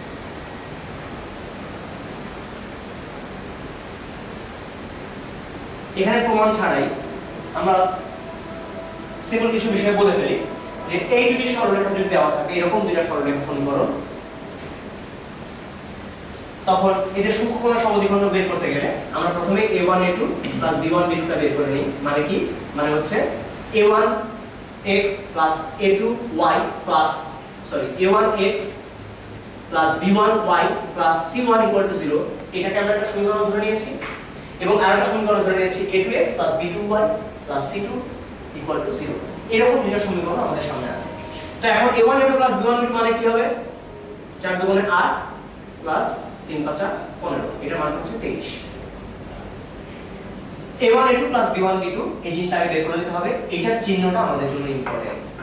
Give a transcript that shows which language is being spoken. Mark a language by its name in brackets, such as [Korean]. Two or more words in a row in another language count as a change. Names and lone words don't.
[Bangla] এখানে প্রমাণ ছাড়াই আমরা সিম্পল কিছু বিষয় বলে ফেলি, যে এই দুটি সরলরেখা যদি দেওয়া থাকে, এরকম দুইটা সরলরেখা সমীকরণ, তখন এদের সূক্ষ্মকোণের সমদ্বিখণ্ডক বের করতে গেলে আমরা প্রথমে a1a2 + b1b2 টা বের করে নিই। মানে কি, মানে হচ্ছে a1x + a2y a1x + b1y + c1 = 0, এটাকে আমরা একটা সমীকরণ ধরে নিয়েছি, এবং আরেকটা সমীকরণ ধরে নিয়েছি a2x + b2y + c2 = 0। এরকম দুটো সমীকরণ আমাদের সামনে আছে। তো এখন a1a2 + b1b2 মানে কি হবে, 4 × 2 = 8 প্লাস 3 × 5 = 15, এটার মান হচ্ছে 23। a1a2 + b1b2 এই জিনিসটা আগে বের করে নিতে হবে, এটার চিহ্নটা আমাদের জন্য ইম্পর্টেন্ট।